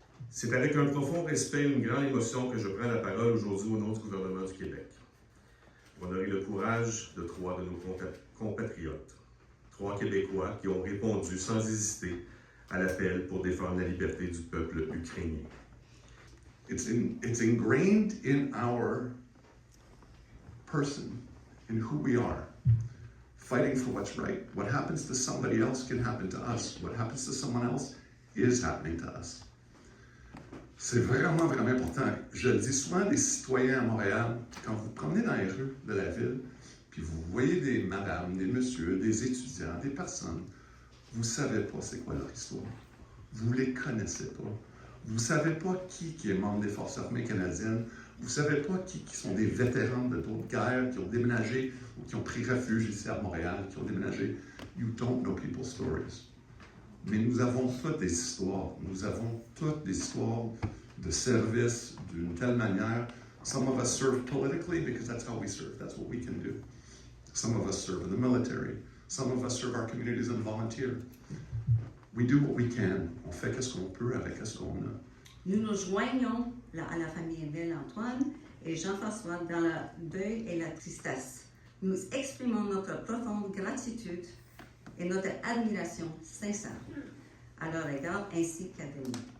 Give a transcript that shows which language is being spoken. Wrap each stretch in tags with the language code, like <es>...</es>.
<fr>C'est avec un profond respect et une grande émotion que je prends la parole aujourd'hui au nom du gouvernement du Québec. Pour honorer le courage de 3 de nos compatriotes, 3 Québécois qui ont répondu sans hésiter à l'appel pour défendre la liberté du peuple ukrainien.</fr> <en>It's ingrained in our person, in who we are, fighting for what's right. What happens to somebody else can happen to us. What happens to someone else is happening to us.</en> <fr>C'est vraiment, vraiment important. Je le dis souvent des citoyens à Montréal, quand vous promenez dans les rues de la ville, puis vous voyez des madames, des messieurs, des étudiants, des personnes, vous ne savez pas c'est quoi leur histoire. Vous ne les connaissez pas. Vous ne savez pas qui est membre des Forces armées canadiennes. Vous ne savez pas qui sont des vétérans de d'autres guerres, qui ont déménagé ou qui ont pris refuge ici à Montréal, qui ont déménagé.</fr> <en>You don't know people's stories.</en> <fr>Mais nous avons toutes des histoires. Nous avons toutes des histoires de service d'une telle manière.</fr> <en>Some of us serve politically because that's how we serve. That's what we can do. Some of us serve in the military. Some of us serve our communities and volunteer. We do what we can.</en> <fr>On fait qu'est-ce qu'on peut avec ce qu'on a. Nous nous joignons à la famille Belle-Antoine et Jean-François dans le deuil et la tristesse. Nous exprimons notre profonde gratitude et notre admiration sincère à leur égard ainsi qu'à Denis.</fr>